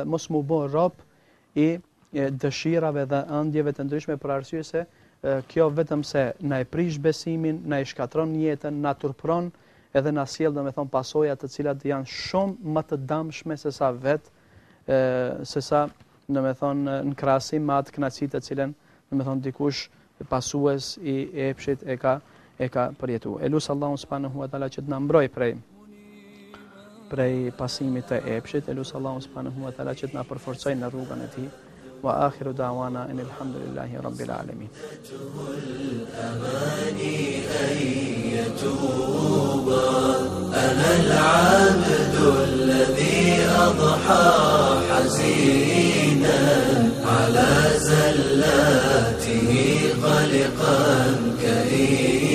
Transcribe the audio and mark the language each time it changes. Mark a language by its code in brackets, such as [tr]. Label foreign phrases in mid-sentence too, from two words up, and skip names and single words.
[sq] mos mu bë rob i dëshirave dhe ëndjeve të ndryshme, për arsye se kjo vetëm se na e prish besimin, na e shkatron jetën, na turpron edhe na sjell domethënë pasoja të cilat janë shumë më të dëmshme se sa domethënë në krahasim me atë kënaqësi të cilën domethënë dikush pasues i epshit e ka përjetuar. Elus Allahu [ar] سبحانه وتعالى [sq] që të na mbroj prej pasimit të epshit. Elus Allahu [ar] سبحانه وتعالى [sq] që të na përforcoj në rrugën e tij. [ar] وآخر دعوانا أن الحمد لله رب العالمين. أنا العبد الذي أضحى حزينا على زلاته خلقا كريما